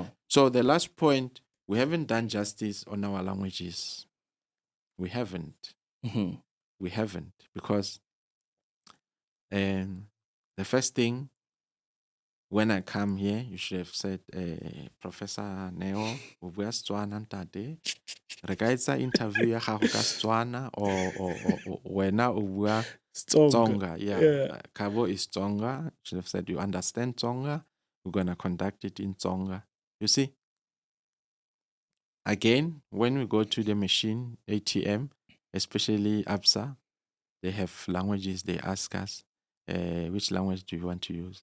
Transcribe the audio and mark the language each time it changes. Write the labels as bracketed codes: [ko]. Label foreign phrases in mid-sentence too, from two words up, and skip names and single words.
[en] So the last point, we haven't done justice on our languages. We haven't. We haven't, because the first thing, when I come here, you should have said, Professor Neo, [tn] o bua Setswana ntate. Re ka etsa interview ya gago ka Setswana, or wena o bua Tsonga. [en] Yeah. Kabo is Tsonga. You should have said you understand Tsonga. We're going to conduct it in Tsonga. You see? Again, when we go to the machine, ATM, especially ABSA, they have languages. They ask us, which language do you want to use?